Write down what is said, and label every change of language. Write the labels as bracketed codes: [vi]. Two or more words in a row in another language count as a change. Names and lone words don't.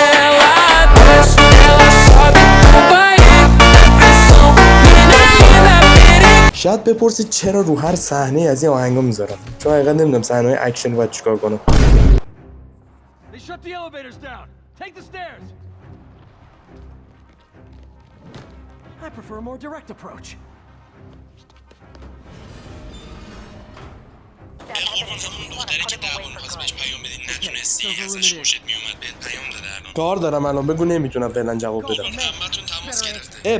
[pt] Ela desce, ela sobe, acompanhei a pressão. Mina linda, perigo. [fa] شاید بپرسید چرا رو هر صحنه از این آهنگا میذارم. چون حقیقت نمیدونم صحنه‌های اکشن باید چیکار کنم. [en] They shut the elevators down. Take the stairs. I prefer a more direct approach. [fa] قربان همون دختری که دعوا می‌خواست بهش پیام بدی نتونستی ازش خوشت میومد بهت پیام داده الان. کار دارم الان بگو نمیتونم فعلا جواب بدم. قربان عمتون تماس گرفته.